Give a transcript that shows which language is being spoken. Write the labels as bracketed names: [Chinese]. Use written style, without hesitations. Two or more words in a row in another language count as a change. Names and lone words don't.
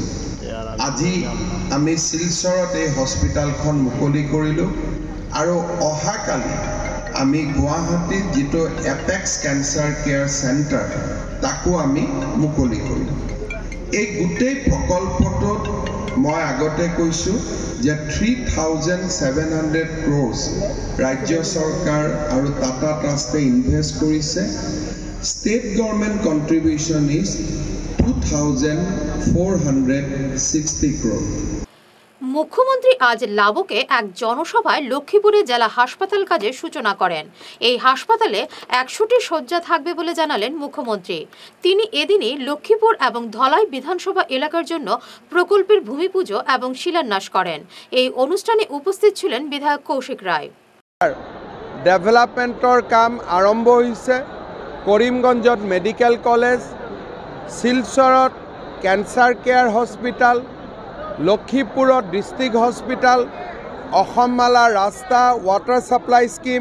[Assamese] আজি আমি শিলচৰত এই হস্পিটেলখন মুকলি কৰিলোঁ আৰু অহাকালি আমি গুৱাহাটীত যিটো [English] apex cancer care centre [Assamese] তাকো আমি মুকলি কৰিলোঁ। এই গোটেই প্ৰকল্পটোত মই আগতে কৈছোঁ যে 3700 crores ৰাজ্য চৰকাৰ আৰু টাটা ট্ৰাষ্টে ইনভেষ্ট কৰিছে। [English] state government contribution is 2460 crore. [Bangla] মুখ্যমন্ত্রী আজ লাবকে এক জনসভায় লক্ষ্মীপুরে জেলা হাসপাতাল কাজের সূচনা করেন। এই হাসপাতালে 100টি শয্যা থাকবে বলে জানালেন মুখ্যমন্ত্রী। তিনি এদিনই লক্ষ্মীপুর এবং ধলাই বিধানসভা এলাকার জন্য প্রকল্পের ভূমিপুজো এবং শিলান্যাস করেন। এই অনুষ্ঠানে উপস্থিত ছিলেন বিধায়ক কৌশিক রায়। [Assamese] ডেভেলপমেন্টৰ কাম আৰম্ভ হৈছে। কৰিমগঞ্জত [English] medical college, [Assamese] শিলচৰত [English] cancer care hospital, [Assamese] লক্ষীপুৰত [English] district hospital, [Assamese] অসমমালা ৰাস্তা, [English] water supply scheme.